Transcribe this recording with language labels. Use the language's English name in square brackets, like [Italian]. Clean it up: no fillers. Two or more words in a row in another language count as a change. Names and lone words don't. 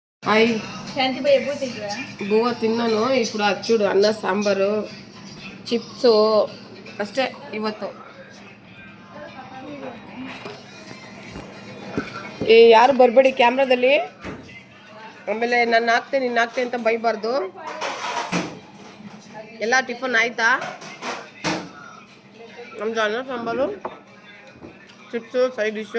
[Telugu] హాయ్ బువ్వ తిన్నాను. ఇప్పుడు అది చూడు, అన్న సాంబారు, [Kannada] ಚಿಪ್ಸ್ ಅಷ್ಟೇ ಇವತ್ತು. ಯಾರು ಬರಬೇಡಿ ಕ್ಯಾಮ್ರಾದಲ್ಲಿ. ಆಮೇಲೆ ನಾನು ಹಾಕ್ತೇನೆ ನೀನು ಹಾಕ್ತೆ ಅಂತ ಬೈಬಾರ್ದು. ಎಲ್ಲ ಟಿಫನ್ ಆಯ್ತಾ? ನಮ್ದು ಅನ್ನ ಸಾಂಬಾರು, ಚಿಪ್ಸು, [English] side dish.